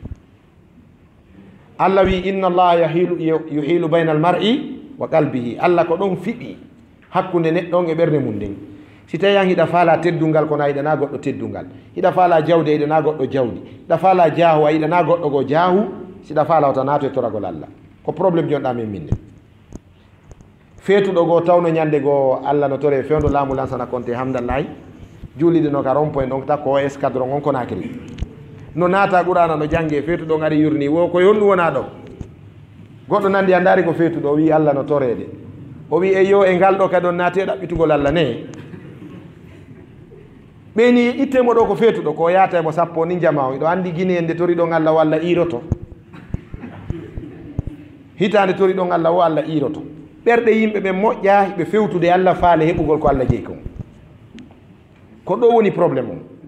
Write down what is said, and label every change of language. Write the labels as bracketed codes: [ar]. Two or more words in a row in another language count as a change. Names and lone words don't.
[ff] Allah wi [ar] إن الله يحول بين المرء وقلبه [ff] Allah ko ɗon fiɓi hakkunde neɗɗon e ɓerde mum nden si tawi an hiɗa faala teddungal kono a yiɗana goɗɗo teddungal hiɗa faala jawdi a yiɗana goɗɗo jawdi hiɗa faala jaahu a yiɗana goɗɗo go jaahu siɗa faala wata naato e toragol Allah ko probléme jonɗa min minne feetuɗo goo tawno ñande goo Allah no tore fewndo laamu lansana konte hamdallahi juuliɗe no ka rond point donc takko o escadron on Conakry no naata qurana no jangge feetuɗo ngari yurni wo ko yonɗum wona ɗo goɗɗo nandi a ndaari ko feetuɗo o wi Allah no torede o wi e yo e ngal ɗo kadi on naati e ɗaɓɓitugol Allah ne ɓeni ittemo ɗo ko feetuɗo ko yaata emo sappo ni jama o iɗo andi Guinée nde tori ɗon Allah walla iroto hitande tori ɗon Allah o Allah iroto ɓerɗe yimɓe ɓe moƴƴa ɓe fewtude Allah faale heɓugol ko Allah jeyi kon ko ɗo woni probléme o